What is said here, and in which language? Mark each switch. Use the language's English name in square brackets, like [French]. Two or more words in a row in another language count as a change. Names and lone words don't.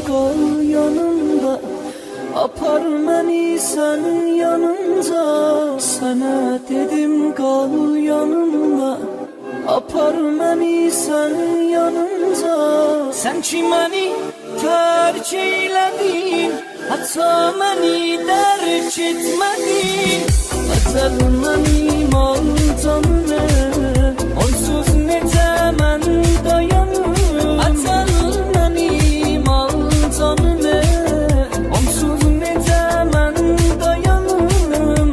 [Azerbaijani] kal yanımda, apar məni sen yanınca. [Turkish] Sana dedim kal yanımda, [Azerbaijani] apar məni sen yanınca. Sen ki məni terk eyledin, hatta məni dərk etmedin. Əzəlindən iman canına, onsuz necə mən dayanım. Əzəlindən iman canına, onsuz necə mən dayanım.